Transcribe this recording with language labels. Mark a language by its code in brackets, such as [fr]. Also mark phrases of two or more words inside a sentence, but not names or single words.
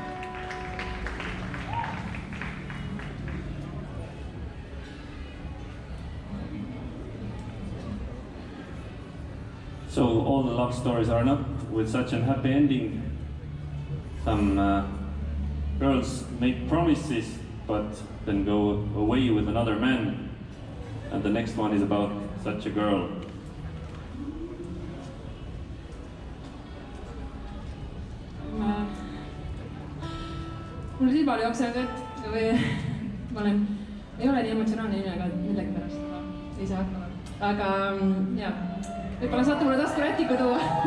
[en] So all the love stories are not with such a happy ending. Some girls make promises but then go away with another man. And the next one is about such a girl. [et] Mul silmad jooksevad vett või ei ole nii emotsionaalne inimene, aga millegipärast ma ei saa hakkama. Aga jah, võib-olla saate mulle taskurätiku tuua.